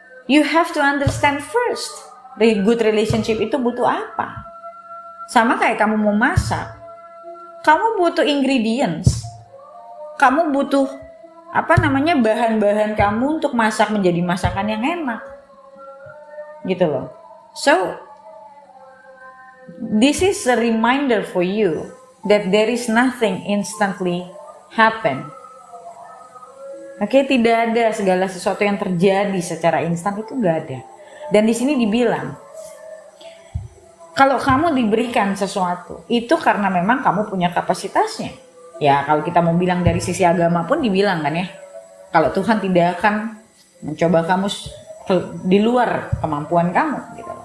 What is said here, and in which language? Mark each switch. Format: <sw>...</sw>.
<en>You have to understand first, the good relationship</en> <id>itu butuh apa. Sama kayak kamu mau masak, kamu butuh ingredients, kamu butuh bahan-bahan kamu untuk masak menjadi masakan yang enak, gitu loh.</id> <en>So this is a reminder for you that there is nothing instantly happen.</en> <id>Oke, tidak ada segala sesuatu yang terjadi secara instan, itu nggak ada. Dan di sini dibilang, kalau kamu diberikan sesuatu, itu karena memang kamu punya kapasitasnya. Ya, kalau kita mau bilang dari sisi agama pun dibilang kan ya, kalau Tuhan tidak akan mencoba kamu di luar kemampuan kamu, gitu.</id>